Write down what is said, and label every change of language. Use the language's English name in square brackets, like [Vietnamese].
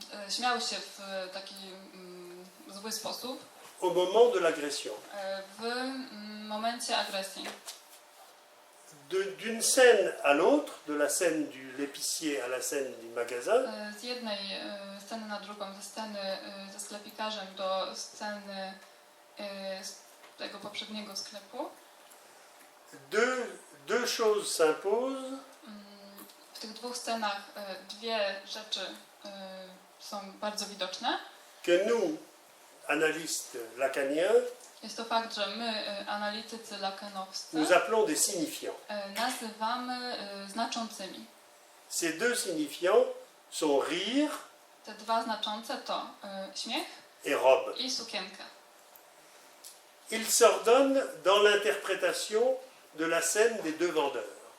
[Polish] śmiał się w taki zły sposób [French] au moment de l'agression. [Polish] w momencie agresji. [French] D'une scène à l'autre, de la scène de l'épicier à la scène du magasin, [Polish] Z jednej sceny na drugą, ze sceny ze sklepikarzem do sceny z tego poprzedniego sklepu, [French] deux choses s'imposent. [Polish] w tych dwóch scenach dwie rzeczy są bardzo widoczne. [French] Que nous, analystes lacaniens, [Polish] Jest to fakt, że my, analitycy lakanowscy, [French] nous appelons des signifiants. [Polish] nazywamy znaczącymi. [French] Ces deux signifiants sont rire [Polish] Te dwa znaczące to śmiech [French] et robe. [Polish] i sukienkę. [French] Ils s'ordonnent dans l'interprétation de la scène des deux vendeurs.